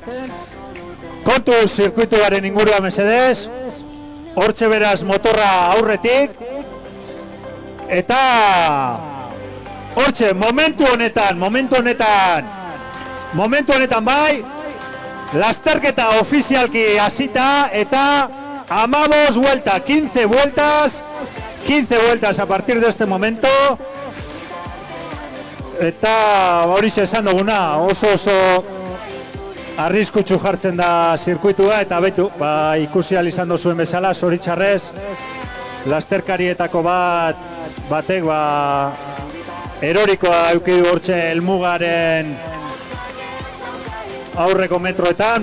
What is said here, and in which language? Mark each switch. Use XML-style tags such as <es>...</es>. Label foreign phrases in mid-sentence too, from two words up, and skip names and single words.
<eu>Kontu zirkuituaren ingurua mesedez, hortxe beraz motorra aurretik, eta hortxe momentu honetan bai, lasterketa ofizialki hasita eta 15</eu> <es>vuelta, 15 vueltas a partir de este momento.</es> <eu>Eta horixe esan duguna, oso arriskutsu jartzen da zirkuitua, eta betu, ikusi ahal izan duzuen bezala, zoritxarrez, lasterkarietako batek, erorikoa eukidu hortxe helmugaren aurreko metroetan.</eu>